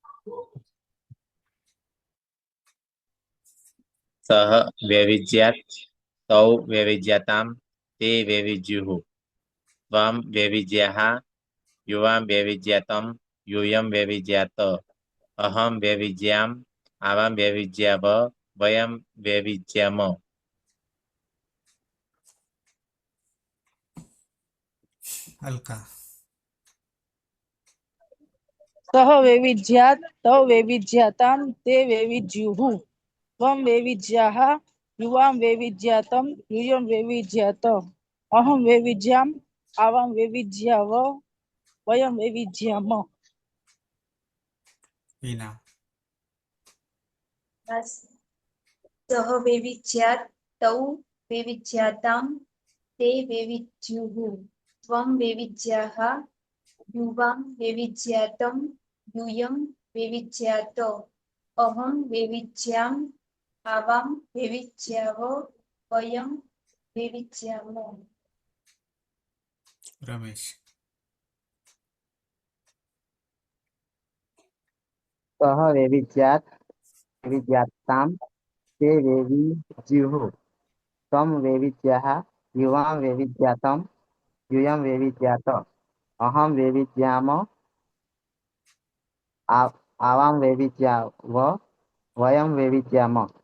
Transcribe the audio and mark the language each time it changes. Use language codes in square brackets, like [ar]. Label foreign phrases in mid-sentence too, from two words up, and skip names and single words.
[sa] सः वैविज्यात् तौ वैविज्यातां ते वैविज्युः त्वं वैविज्याः યુવામ વૈવિજ્યાતમ यूयम वैविज्यात अहम वैविज्याम आवाम वैविज्याव वयम वैविज्याम અલકા. સહ વૈવિધ્યાત તવ વૈવિધ્યાતામ તે વૈવિધ્યુઃ ત્વમ વૈવિધ્યાઃ યુવામ વૈવિધ્યાતમ यूयम वैविध्यात अहम वैविध्याम आवाम वैविध्याव वयम वैविध्याम હિના. સહ વૈવિધ્યાત તૌ વૈવિધ્યાતામ તે વૈવિધ્યુઃ ત્વમ વૈવિધ્યાઃ યુવામ વૈવિધ્યાતમ यूयम वैविध्यात अहम वैविध्याम आवाम वैविध्याव वयम वैविध्याम રમેશ. सह वैविध्यात वैविध्याताम ते वैविज्युः त्वं वैविध्याः युवां वैविध्यातम यूयं वैविध्यात अहं वैविध्याम आवां वैविध्याव वयं वैविध्याम